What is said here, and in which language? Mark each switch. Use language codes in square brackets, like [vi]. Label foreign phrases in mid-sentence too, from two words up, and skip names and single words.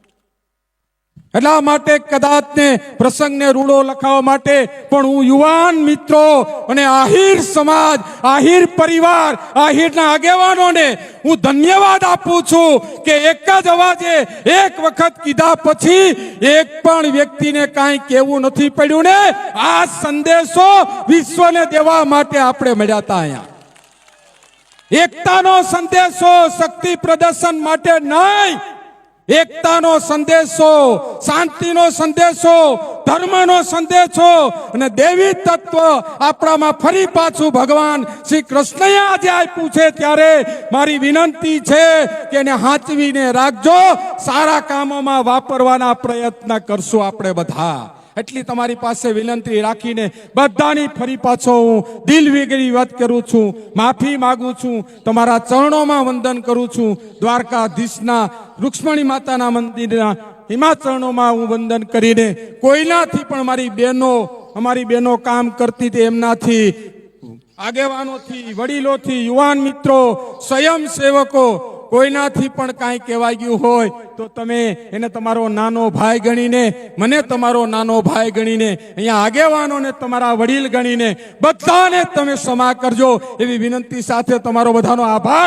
[gu] એટલા માટે કદાચ ને પ્રસંગને રૂડો લખાવવા માટે પણ હું યુવાન મિત્રો અને આહિર સમાજ આહિર પરિવાર આહિરના આગેવાનોને હું ધન્યવાદ આપું છું કે એક જ અવાજે એક વખત કીધા પછી એક પણ વ્યક્તિને કાંઈ કહેવું નથી પડ્યું ને આ સંદેશો વિશ્વને દેવા માટે આપણે મળ્યા હતા। અહીંયા એકતાનો સંદેશો શક્તિ પ્રદર્શન માટે નહીં, એકતાનો સંદેશો, શાંતિનો સંદેશો, ધર્મનો સંદેશો અને દેવી તત્વ આપણામાં ફરી પાછું ભગવાન શ્રી કૃષ્ણએ આજે આપ્યું છે ત્યારે મારી વિનંતી છે કે એને હાંચવીને રાખજો, સારા કામોમાં વાપરવાના પ્રયત્ન કરશો આપણે બધા। એટલી તમારી પાસે વિનંતી રાખીને બધાની ફરી પાછો હું દિલ વેગળી વાત કરું છું, માફી માંગુ છું, તમારા ચરણોમાં વંદન કરું છું। દ્વારકાધીશના રૂક્ષ્મણી માતાના મંદિરના હિમાચરણોમાં હું વંદન કરીને કોઈનાથી પણ મારી બહેનો અમારી બહેનો કામ કરતી હતી એમનાથી આગેવાનોથી વડીલોથી યુવાન મિત્રો સ્વયંસેવકો કોઈનાથી પણ કાંઈ કહેવાઈ ગયું હોય તો તમે એને તમારો નાનો ભાઈ ગણીને મને તમારો નાનો ભાઈ ગણીને અહીંયા આગેવાનોને તમારા વડીલ ગણીને બધાને તમે ક્ષમા કરજો એવી વિનંતી સાથે તમારો બધાનો આભાર।